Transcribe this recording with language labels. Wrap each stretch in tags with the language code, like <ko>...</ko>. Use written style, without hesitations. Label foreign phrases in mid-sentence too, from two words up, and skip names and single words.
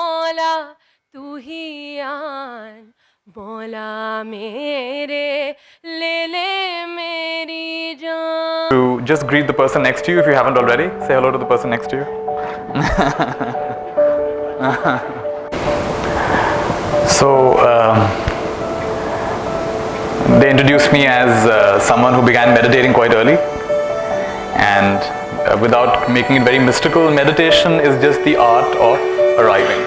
<hi>मौला तू ही आन, मौला मेरे ले मेरी जान.</hi> <en>To just greet the person next to you if you haven't already. Say hello to the person next to you. So they introduced me as someone who began meditating quite early, and without making it very mystical, meditation is just the art of arriving.</en>